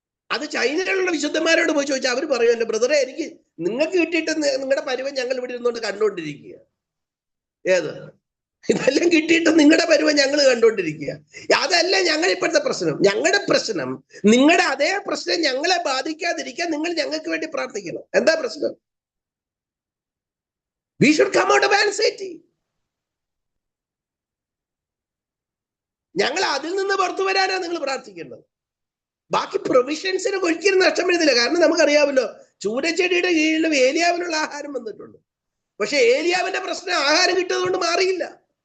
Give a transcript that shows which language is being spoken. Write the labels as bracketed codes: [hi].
[ml] അത് ചൈനയിലുള്ള വിശുദ്ധന്മാരോട് പോയി ചോദിച്ചാൽ അവർ പറയും, എന്റെ ബ്രദറെ, എനിക്ക് നിങ്ങൾക്ക് കിട്ടിയിട്ട് നിങ്ങളുടെ പരുവം ഞങ്ങൾ ഇവിടെ ഇരുന്നുകൊണ്ട് കണ്ടുകൊണ്ടിരിക്കുക. ഏത് ഇതെല്ലാം കിട്ടിയിട്ട് നിങ്ങളുടെ പരുവം ഞങ്ങൾ കണ്ടുകൊണ്ടിരിക്കുക. അതല്ല ഞങ്ങൾ ഇപ്പോഴത്തെ പ്രശ്നം. ഞങ്ങളുടെ പ്രശ്നം, നിങ്ങളുടെ അതേ പ്രശ്നം ഞങ്ങളെ ബാധിക്കാതിരിക്കാൻ നിങ്ങൾ ഞങ്ങൾക്ക് വേണ്ടി പ്രാർത്ഥിക്കണം. എന്താ പ്രശ്നം? [en] We should come out of anxiety. [ml] ഞങ്ങൾ അതിൽ നിന്ന് പുറത്തു വരാനാണ് നിങ്ങൾ പ്രാർത്ഥിക്കേണ്ടത്. ബാക്കി പ്രൊവിഷൻസിന് ഒരിക്കലും നഷ്ടം വരുന്നില്ല. കാരണം നമുക്കറിയാമല്ലോ, ചൂരച്ചെടിയുടെ കീഴിലും ഏലിയാവിനുള്ള ആഹാരം വന്നിട്ടുണ്ട്. പക്ഷെ ഏലിയാവിന്റെ പ്രശ്നം ആഹാരം കിട്ടുന്നതുകൊണ്ട് മാറിയില്ല.